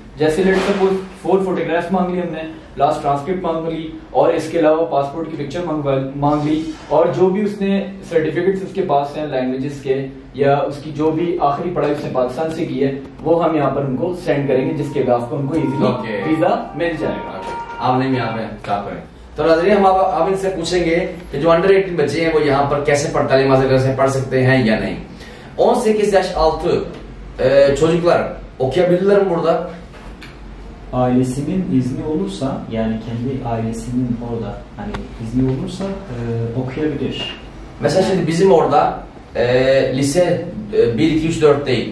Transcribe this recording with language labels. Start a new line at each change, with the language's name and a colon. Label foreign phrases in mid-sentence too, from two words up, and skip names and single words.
Hindi: जैसे
English: let suppose 4 photographs
Hindi: मांग ली हमने,
English: last transcript
Hindi: मांग ली, और इसके अलावा पासपोर्ट की पिक्चर मांग ली, और जो भी उसने सर्टिफिकेट्स उसके पास हैं लैंग्वेजेस के, या उसकी जो भी आखिरी पढ़ाई उसने पाकिस्तान से की है, वो हम यहाँ पर उनको सेंड करेंगे, जिसके बाद उनको
English: easily visa
Hindi: मिल जाएगा। आप नहीं यहाँ पे क्या करें। तो नाज़रीन, हम अब इनसे पूछेंगे कि जो अंडर 18 बच्चे हैं वो यहाँ पर कैसे पढ़ सकते हैं या नहीं।
Turkish: 18 yaş altı çocuklar okuyabilirler mi burada? Ailesinin izni olursa, yani kendi ailesinin orada hani izni olursa okuyabilir. Mesela şimdi bizim orada lise 1, 2, 3, 4 değil.